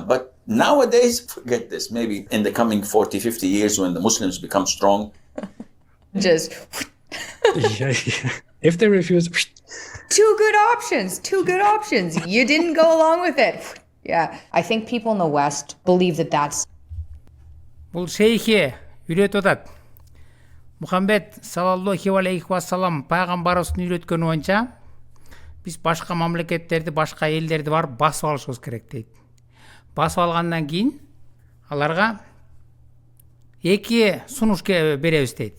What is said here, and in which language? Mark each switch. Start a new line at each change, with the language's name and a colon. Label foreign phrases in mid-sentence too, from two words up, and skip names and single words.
English: But nowadays, forget this. Maybe in the coming 40, 50 years when the Muslims become strong. Just... If they refuse... Two good options. You didn't go along with it. Yeah, I think people in the West believe that that's...
Kyrgyz: Бул шейхе үйрөтүп атат. Мухаммед саллаллаху алейхи вассалам пайгамбарыбыздын үйрөткөнү боюнча биз башка мамлекеттерди, башка элдерди барып басып алышыбыз керек дейт. Басып алгандан кийин аларга эки сунуш беребиз дейт.